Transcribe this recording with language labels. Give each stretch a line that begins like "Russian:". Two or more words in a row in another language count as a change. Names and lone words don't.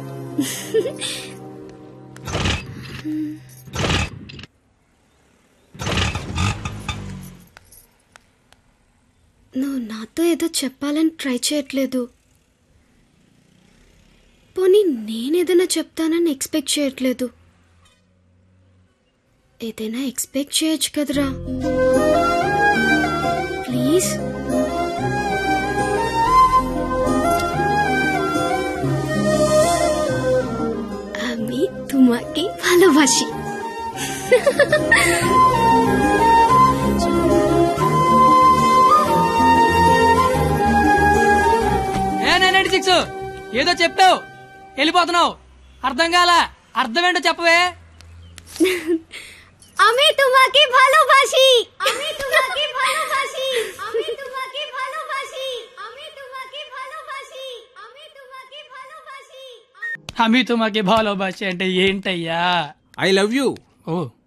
Telugu: నువ్వు నాతో ఏదో చెప్పాలని ట్రై చేయట్లేదు. పోనీ నేనేదైనా చెప్తానని ఎక్స్పెక్ట్ చేయట్లేదు. ఏదైనా ఎక్స్పెక్ట్ చేయొచ్చు కదరా. ప్లీజ్.
Bangla: আমি তোমাকে ভালোবাসি.
Telugu: ఏదో చెప్తావు వెళ్ళిపోతున్నావు. అర్థం కాలా? అర్థం ఏంటో చెప్పవే.
Bangla: আমি তোমাকে ভালোবাসি. আমি তোমাকে ভালোবাসি. আমি তোমাকে ভালোবাসি. আমি তোমাকে ভালোবাসি. আমি তোমাকে ভালোবাসি. আমি তোমাকে ভালোবাসি
Telugu: అంటే ఏంటయ్యా?
English: I love you.
Telugu: ఓ